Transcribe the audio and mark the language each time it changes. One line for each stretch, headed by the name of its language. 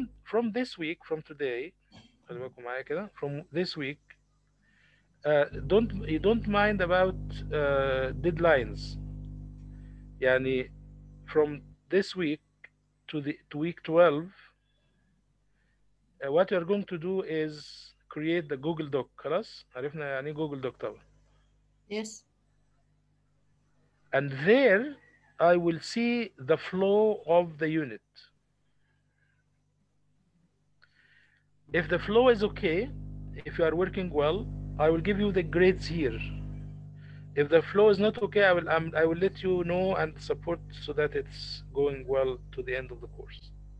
English: From this week, from today،
Arabic: خلي بالكم معايا كده.
English: From this week, you don't mind about deadlines. يعني from this week to week 12, what you're going to do is create the Google Doc.
Arabic: خلاص عرفنا يعني ايه Google Doc طبعا.
English: Yes. And there I will see the flow of the unit. If the flow is okay, if you are working well, I will give you the grades here. If the flow is not okay, I will let you know and support so that it's going well to the end of the course.